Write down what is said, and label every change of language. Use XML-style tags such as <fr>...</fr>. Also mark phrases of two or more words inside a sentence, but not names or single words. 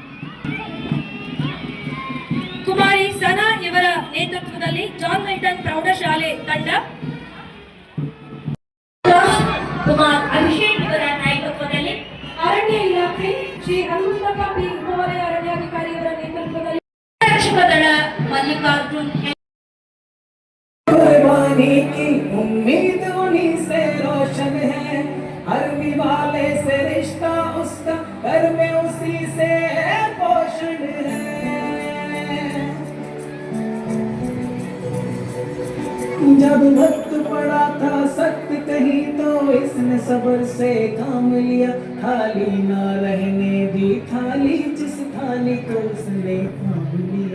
<kn>ಕುಮಾರಿ ಸನಾ ಇವರ ನೇತೃತ್ವದಲ್ಲಿ ಜಾನ್ ಮಿಲ್ಟನ್ ಪ್ರೌಢಶಾಲೆ ತಂಡ, ಕುಮಾರ್ ಅಭಿಷೇಕ್ ಇವರ ನಾಯಕತ್ವದಲ್ಲಿ, ಅರಣ್ಯ ಇಲಾಖೆ ಶ್ರೀ ಹನುಮಂತಪ್ಪ ಪಿ ಉಪವಲಯ ಅರಣ್ಯಾಧಿಕಾರಿ ಇವರ ನೇತೃತ್ವದಲ್ಲಿ, ರಕ್ಷಕ ದಳ ಮಲ್ಲಿಕಾರ್ಜುನ್</kn> <hi>कुर्बानी की उम्मीद उन्हीं से रोशन है, हर निवाले से रिश्ता उसका घर में उसी से है पोषण है। जब वक्त पड़ा था सख्त कहीं तो इसने सब्र से काम लिया, खाली ना रहने दी थाली जिस थाली को उसने थाम लिया।</hi>